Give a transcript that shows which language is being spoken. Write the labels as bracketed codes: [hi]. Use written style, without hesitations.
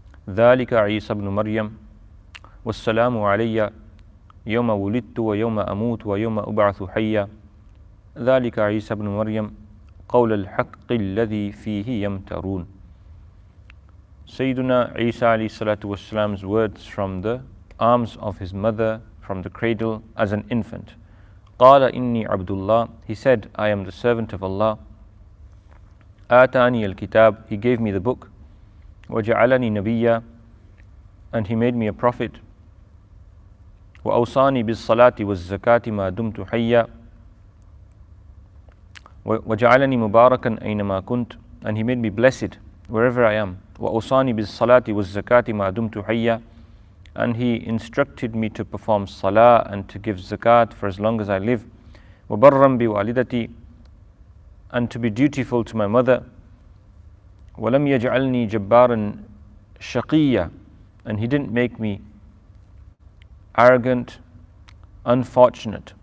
[ar] ذلك عيسى ابن مريم والسلام علي يوم ولدت ويوم أموت ويوم أبعث حيا ذلك عيسى ابن مريم قول الحق الذي فيه يمترون. [en] Sayyiduna Isa alayhi salatu wassalam's words from the arms of his mother, from the cradle as an infant. [ar] قال إني عبد الله, [en] he said, I am the servant of Allah. [ar] آتاني الكتاب, [en] he gave me the book. [ar] وجعلني نبيا, [en] and he made me a prophet. [ar] وأوصاني بالصلاة والزكاة ما دمت حيا وجعلني مباركا أينما كنت, [en] and he made me blessed wherever I am. [ar] وأوصاني بالصلاة والزكاة ما دمت حيا, [en] and he instructed me to perform salah and to give zakat for as long as I live. [ar] وبرا بوالدتي, [en] and to be dutiful to my mother. [ar] ولم يجعلني جبارا شقيا, [en] and he didn't make me arrogant, unfortunate.